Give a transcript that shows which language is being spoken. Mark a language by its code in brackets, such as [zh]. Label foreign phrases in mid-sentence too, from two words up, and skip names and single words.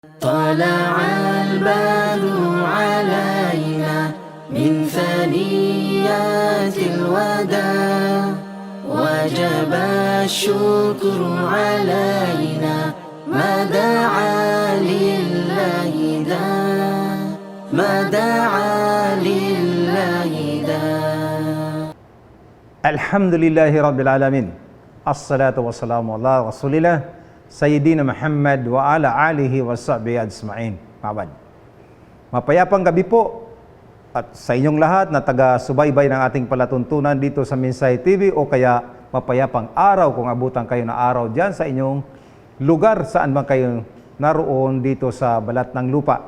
[ar] طلع البدر علينا من ثنيات الوداع وجب الشكر علينا ما دعا لله داع ما دعا لله داع. الحمد لله رب العالمين. والصلاة والسلام على رسول الله سيدنا محمد وعلى آله وصحبه أجمعين. [tl] Mapayapang gabi po at sa inyong lahat na taga-subaybay ng ating palatuntunan dito sa Minsay TV o kaya mapayapang araw kung abutan kayo na araw dyan sa inyong lugar saan man kayo naroon dito sa balat ng lupa.